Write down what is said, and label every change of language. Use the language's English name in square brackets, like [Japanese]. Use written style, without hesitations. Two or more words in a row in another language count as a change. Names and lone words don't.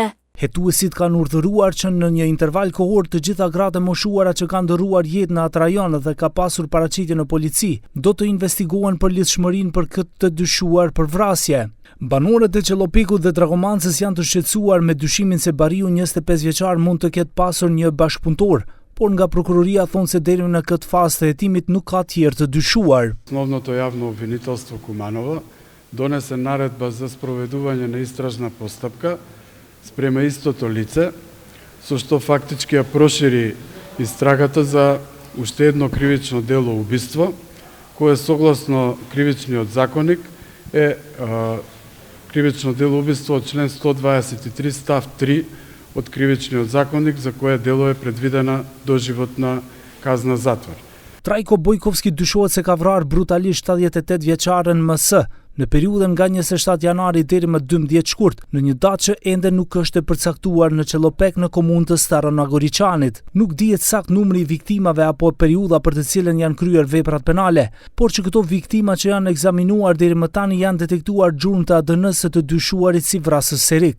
[Albanian] Hetuesit kanë urdhëruar që në një interval kohor të gjitha gratë e moshuara që kanë dëruar jetë në atë rajon dhe ka pasur paraqitje në polici, do të investigohen për lidhshmërinë për këtë të dyshuar për vrasje. Banorët e Çellopekut dhe Dragomancës janë të shqetësuar me dyshimin se bariu 25 vjeçar mund të ketë pasur një bashkëpunëtor, por nga prokuroria thonë se deri në këtë fazë të hetimit nuk ka tjerë të dyshuar. [Macedonian] Основното јавно обвинителство Куманова донесе наредба за спроведување на истражна постапка спрема истото лице, со што фактички ја прошири истрагата за уште едно кривично дело убиство, кое согласно кривичниот законник е кривично дело убиство од член 123 став 3 од кривичниот законник, за кое дело е предвидена доживотна казна затвор. [Albanian] Trajko Bojkovski dyshohet se ka vrarë brutalisht 78 vjeçaren MS në periudhën nga 27 janari deri më 12 shkurt, në një datë që ende nuk është e përcaktuar në Çellopek në komunë të Starona Goričanit. Nuk dihet sakt numri i viktimave apo periudha për të cilën janë kryer veprat penale, por që këto viktima që janë ekzaminuar deri më tani janë detektuar gjurmë të ADN-së të dyshuarit si vrasës serik.